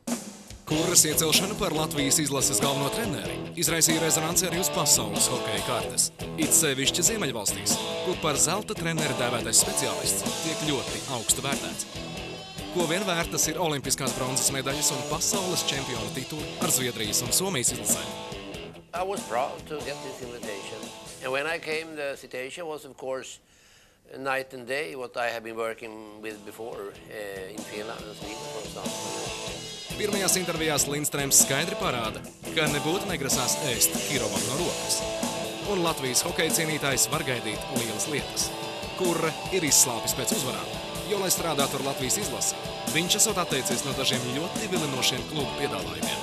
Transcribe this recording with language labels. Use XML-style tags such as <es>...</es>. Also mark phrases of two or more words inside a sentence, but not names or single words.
<lv>Kurras iecelšana par Latvijas izlases galveno treneri izraisīja rezonanci arī uz pasaules hokeja kartes. It sevišķi Ziemeļvalstīs, kur par zelta treneri dēvētais speciālists tiek ļoti augstu vērtēts. Ko vien vērtas ir olimpiskās bronzas medaļas un pasaules čempionu tituli ar Zviedrijas un Somijas izlasēm.</lv> <en>I was proud to get this invitation. And when I came, the situation was, of course, night and day, what I have been working with before in Finland and Sweden, for example.</en> <lv>Pirmajās intervijās Lindstrēms skaidri parāda, ka nebūtu negrasās ēst Kirovam no rokas. Un Latvijas hokeja cienītājs var gaidīt lielas lietas. Kurra ir izslāpis pēc uzvarām, jo, lai strādātu ar Latvijas izlasi, viņš esot atteicies no dažiem ļoti vilinošiem klubu piedāvājumiem.</lv>